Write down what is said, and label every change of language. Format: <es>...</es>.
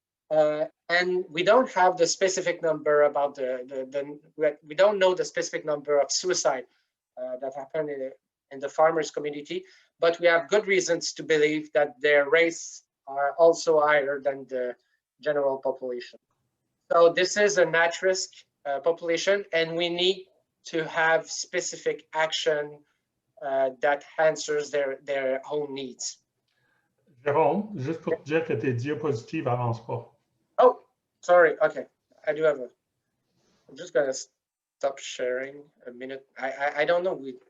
<en>And we don't have the specific number about we don't know the specific number of suicide that happen in the farmers community, but we have good reasons to believe that their rates are also higher than the general population. So this is an at-risk population, and we need to have specific action that answers their own needs.</en> <fr>Jérôme, juste pour te dire que tes diapositives avancent pas.</fr> <en>Oh, sorry. Okay, I do have I'm just gonna stop sharing a minute. I don't know.</en>